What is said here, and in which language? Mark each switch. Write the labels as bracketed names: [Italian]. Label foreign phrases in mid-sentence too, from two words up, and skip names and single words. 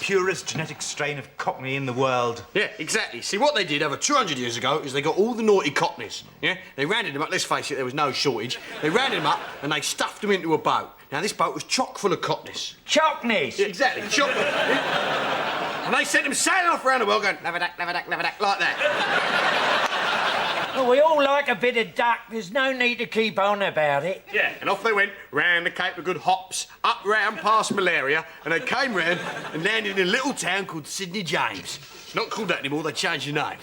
[English] Purest genetic strain of cockney in the world. Yeah, exactly. See, what they did over 200 years ago is they got all the naughty cockneys, yeah? They rounded them up, let's face it, there was no shortage. They rounded them up and they stuffed them into a boat. Now, this boat was chock full of cockneys. Chockneys. Yeah, exactly, chock. And they sent them sailing off around the world going, lava-dack, lava-dack, lava-dack, like that. Well, we all like a bit of duck. There's no need to keep on about it. Yeah, and off they went, round the Cape of Good Hops, up round past Malaria, and they came round and landed in a little town called Sydney James. It's not called that anymore, they changed the name.